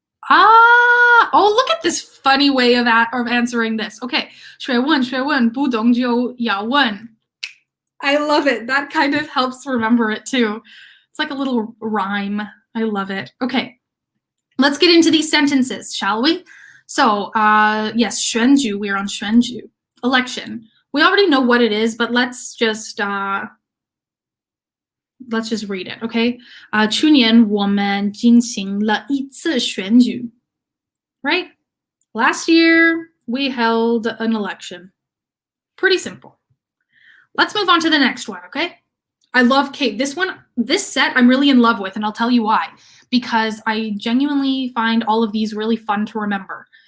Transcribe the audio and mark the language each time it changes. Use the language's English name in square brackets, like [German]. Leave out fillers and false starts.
[English] Oh, look at this funny way of answering this. Okay, [Chinese] 学问, 不懂就要问. [English] I love it. That kind of helps remember it too. It's like a little rhyme. I love it. Okay, let's get into these sentences, shall we? So, yes, [Chinese] 选举, [English] we're on 选举. Election. We already know what it is, but let's just read it, okay? [Chinese] 去年我们进行了一次选举, [English] right? Last year, we held an election. Pretty simple. Let's move on to the next one, okay? I love Kate. This set I'm really in love with, and I'll tell you why. Because I genuinely find all of these really fun to remember.